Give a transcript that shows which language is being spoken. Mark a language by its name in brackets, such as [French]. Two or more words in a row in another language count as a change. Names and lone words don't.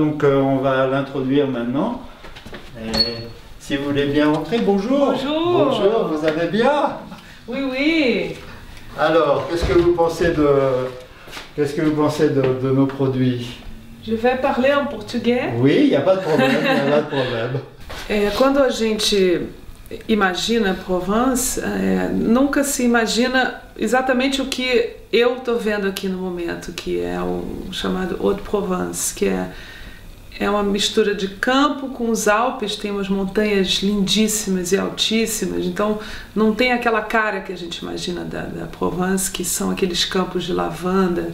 [French] Donc, on va l'introduire maintenant. Et si vous voulez bien entrer, bonjour. Bonjour. Bonjour, vous allez bien? Oui, oui. Alors, qu'est-ce que vous pensez de nos produits? Je vais parler en português. Oui, il n'y a pas de problème, il n'y a pas de problème. [Portuguese] Quando a gente imagina Provence, nunca se imagina exatamente o que eu estou vendo aqui no momento, que é o chamado Haute-Provence, que é uma mistura de campo com os Alpes, tem umas montanhas lindíssimas e altíssimas, então não tem aquela cara que a gente imagina da Provence, que são aqueles campos de lavanda.